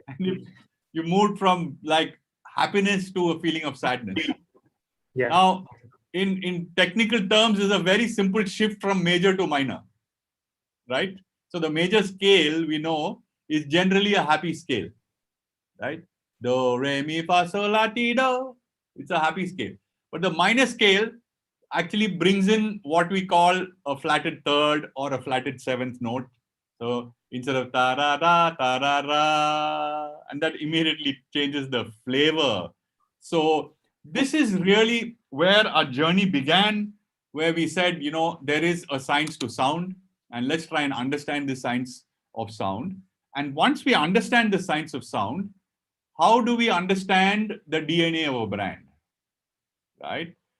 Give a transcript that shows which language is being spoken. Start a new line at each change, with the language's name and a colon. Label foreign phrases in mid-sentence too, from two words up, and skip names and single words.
English: And you moved from like happiness to a feeling of sadness. Yeah. Now, in technical terms, is a very simple shift from major to minor, right? So the major scale, we know, is generally a happy scale, right? Do, re, mi, fa, sol, la, ti, do. It's a happy scale. But the minor scale actually brings in what we call a flatted third or a flatted seventh note. So instead of ta ra ra ta ra ra, and that immediately changes the flavor. So this is really where our journey began, where we said, there is a science to sound, and let's try and understand the science of sound. And once we understand the science of sound, how do we understand the DNA of a brand, right?